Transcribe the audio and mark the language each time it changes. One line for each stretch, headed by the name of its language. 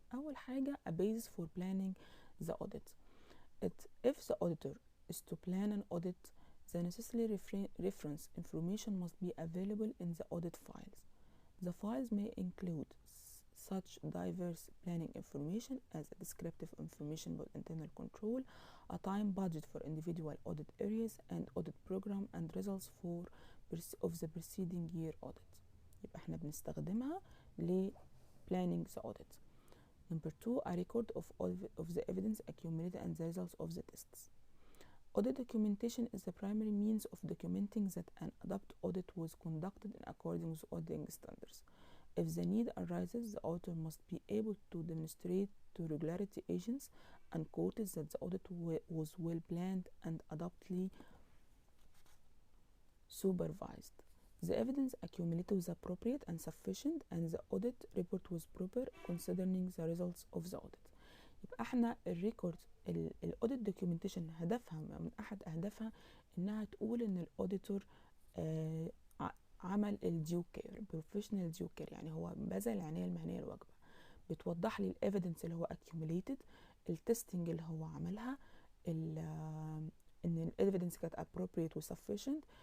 Arabic: أول حاجة
English: a basis for planning the audit. If the auditor is to plan an audit, the necessary reference information must be available in the audit files. The files may include such diverse planning information as a descriptive information about internal control, a time budget for individual audit areas, and audit program and results of the preceding year audit.
Arabic: يبقى احنا بنستخدمها ل
English: planning the audit. Number 2, a record of the evidence accumulated and the results of the tests. Audit documentation is the primary means of documenting that an adopt audit was conducted in accordance with auditing standards. If the need arises, the auditor must be able to demonstrate to regulatory agents and courts that the audit was well planned and adeptly supervised. The evidence accumulated was appropriate and sufficient, and the audit report was proper considering the results of the audit.
Arabic: يبقى احنا الريكورد الاوديت دوكيومنتيشن هدفها من احد اهدافها انها تقول ان الاوديتور عمل الديو كير، بروفيشنال ديو كير، يعني هو بذل العنايه المهنيه الواجبه. بتوضح لي الايفيدنس اللي هو accumulated، التستنج اللي هو عملها، ان الايفيدنس كانت appropriate و sufficient.